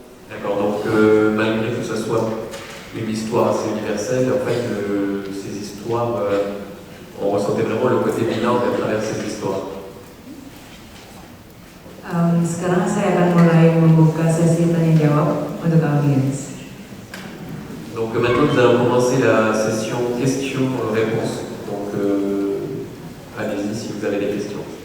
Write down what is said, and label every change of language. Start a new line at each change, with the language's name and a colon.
French: D'accord, donc malgré que ce soit une histoire assez universelle, en fait ces histoires, on ressentait vraiment le côté bilan à travers ces histoires.
Indonesian: Sekarang saya akan mulai membuka sesi tanya jawab untuk audiens.
French: Donc maintenant nous allons commencer la session questions-réponses. Donc allez-y si vous avez des questions.